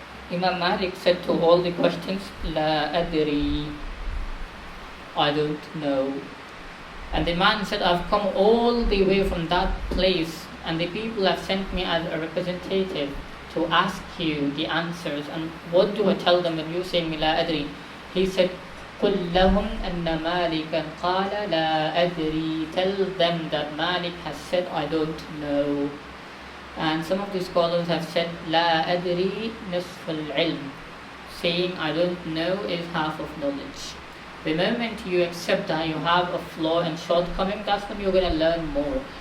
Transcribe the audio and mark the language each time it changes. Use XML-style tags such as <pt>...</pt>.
<en>Imam Malik said to all the questions, La adri, I don't know. And the man said, I've come all the way from that place, and the people have sent me as a representative to ask you the answers. And what do I tell them when you say La adri? He said,</en> <ar>قُلْ لَهُمْ أَنَّ مَالِكًا قَالَ لَا أَدْرِي.</ar> <en>Tell them that Malik has said, I don't know. And some of the scholars have said,</en> <ar>La adri nisful ilm.</ar> <en>Saying, I don't know is half of knowledge. The moment you accept that you have a flaw and shortcoming, that's when you're going to learn more.</en>